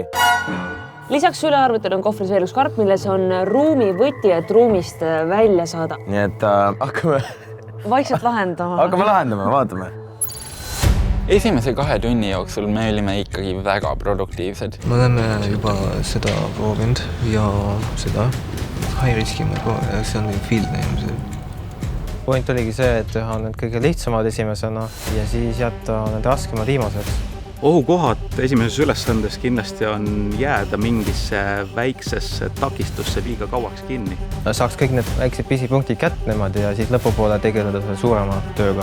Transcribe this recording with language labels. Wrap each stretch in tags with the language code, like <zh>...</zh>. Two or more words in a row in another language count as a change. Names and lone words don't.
<et>Lisaks sülearvutil on kohvris veel üks karp, milles on ruumi võti, et ruumist välja saada. Nii et hakkame vaikselt lahendama. Hakkame lahendama, vaatame. Esimese 2 tunni jooksul me olime ikkagi väga produktiivsed. Me oleme juba seda proovinud ja seda</et> <en>high riski</en> <et>me proovinud, see on</et> <en>field name.</en> <et>Point oligi see, et teha need kõige lihtsamad esimesena ja siis jätta need raskemad viimaseks. Ohukohad esimeses ülesandes kindlasti on jääda mingisse väiksesse takistusse liiga kauaks kinni. Saaks kõik need väiksed pisipunktid kätte nemad ja siis lõpupoole tegeleda selle suurema tööga.</et>